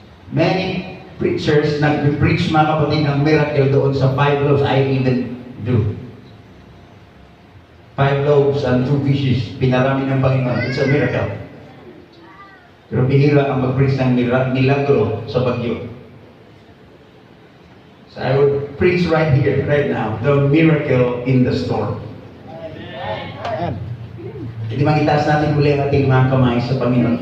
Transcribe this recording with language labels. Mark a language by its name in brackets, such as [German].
[English] Many preachers [Filipino] nag-preach, mga kapatid, ng miracle doon sa 5 loaves. [English] I even do. 5 loaves and 2 fishes. [Filipino] Pinarami ng Panginoon. [English] It's a miracle. [Filipino] Pero bihira ang mag-preach ng milagro sa bagyo. [English] So I would preach right here, right now, the miracle in the storm. [Filipino] Hindi magitaas natin muli ang ating mga kamay sa Panginoon.